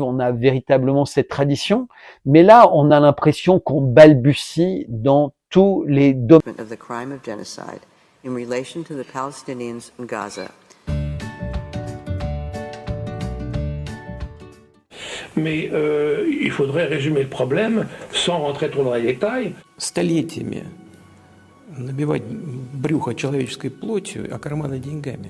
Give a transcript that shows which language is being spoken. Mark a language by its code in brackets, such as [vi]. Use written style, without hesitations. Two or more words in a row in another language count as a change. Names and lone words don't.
[fr] On a véritablement cette tradition. Mais là, on a l'impression qu'on balbutie dans tous les domaines. Mais il faudrait résumer le problème sans rentrer trop dans les détails. [ru] Столетиями набивать брюхо человеческой плотью, а карманы деньгами.